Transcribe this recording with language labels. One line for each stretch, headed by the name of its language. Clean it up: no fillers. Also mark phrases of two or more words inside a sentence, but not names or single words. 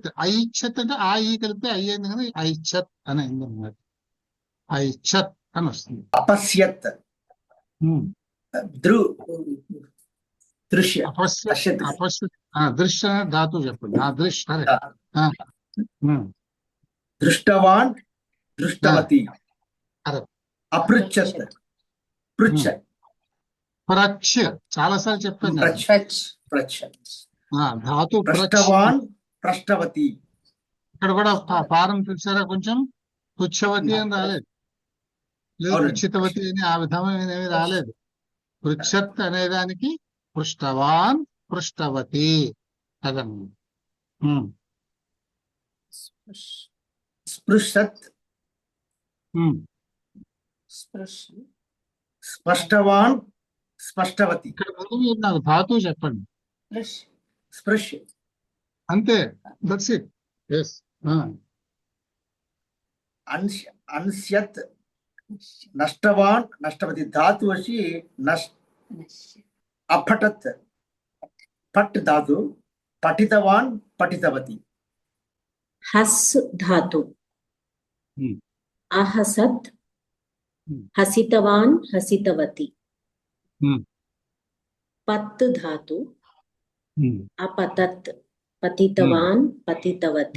Telugu: ఐచ్ఛత్ అంటే ఆ ఈ కలిపితే అయ్యింది కదా, ఐచ్ఛత్ అని అయింది అన్నమాట. ఐచ్ఛత్ అని వస్తుంది.
Sanskrit: अपश्यत् ఉమ్. दृश्य అపశ్య పశ్యత్.
Telugu: అపశ్య దృశ్య అనే ధాతువు చెప్పండి. దృశ్య కరెక్ట్.
Sanskrit: दृष्टवान् दृष्टवती
Telugu: కరెక్ట్.
Sanskrit: अपृच्छत् पृच्छत्
Telugu: ప్రచ్ఛ చాలాసార్లు చెప్పాను నేను.
Sanskrit: पृच्छत् पृच्छत्
Telugu: ధాతు ప్రచ్ఛ.
Sanskrit: पृष्टवान् पृष्टवती
Telugu: ఇక్కడ కూడా పారం చూసారా, కొంచెం పుచ్చవతి అని రాలేదు, లేదు అవునండి. పుచ్చితవతి అని ఆ విధమైనవి రాలేదు. పృచ్ఛత్ అనేదానికి
Sanskrit: పృష్టవాన్ పృష్టవతి
Telugu: అదన్నమాట.
Sanskrit: स्पृशत् स्पष्टवान् स्पष्टवती
Telugu: ఇక్కడ ముందు మీరు నాకు ధాతువు చెప్పండి
Sanskrit: स्पृश्य
Telugu: అంతే,
English: that's it. yes.
Sanskrit: अंस्यत् नष्टवान् नष्टवती धातु वशी अपठत् पट् धातु पठितवान् पठितवती हस् धातु अहसत् हसितवान् हसितवती पत् धातु अपतत् पतितवान् पतितवती